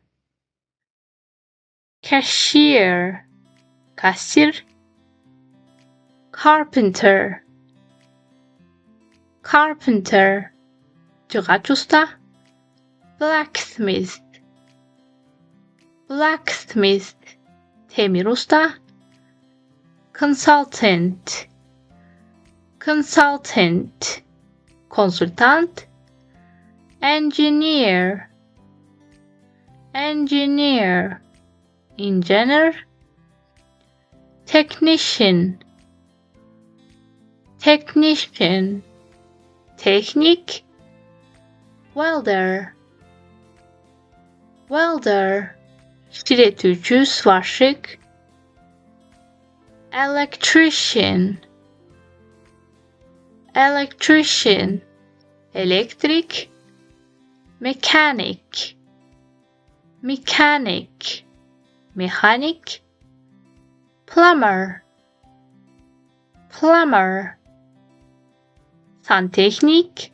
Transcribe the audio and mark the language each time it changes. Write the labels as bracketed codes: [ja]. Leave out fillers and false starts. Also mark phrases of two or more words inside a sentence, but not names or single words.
[ky] Kassir. [en] carpenter, carpenter, [ky] жыгач уста. [en] Blacksmith, blacksmith, [ky] темир уста. [en] Consultant, consultant, konsultant. Engineer, engineer, engineer. Technician, technician, teknik. Welder, welder, [ky] ширетүүчү, сварщик. [en] Electrician, electrician, elektrik. Mechanic, mechanic, mekanik. Plumber, plumber, santechnik.